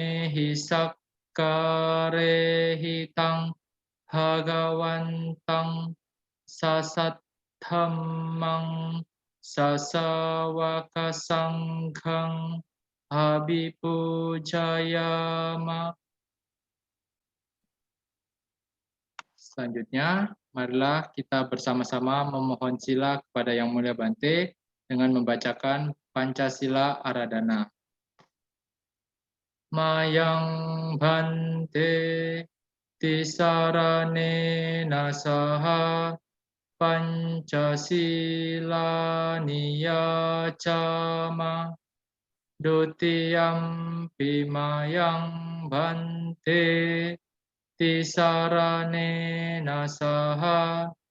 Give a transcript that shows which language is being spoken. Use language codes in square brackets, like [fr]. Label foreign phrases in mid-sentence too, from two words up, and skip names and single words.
[pi] hisakkare hitang bhagawantang sasat dhammang sasawaka sanghang abhipujayama. [id] Selanjutnya, marilah kita bersama-sama memohon sila kepada Yang Mulia Bante dengan membacakan Pancasila Aradhana. [pi] Mayang Bante Tisaranena saha Pancasila niyacama Dutiyampi mayang bante Tisaranena saha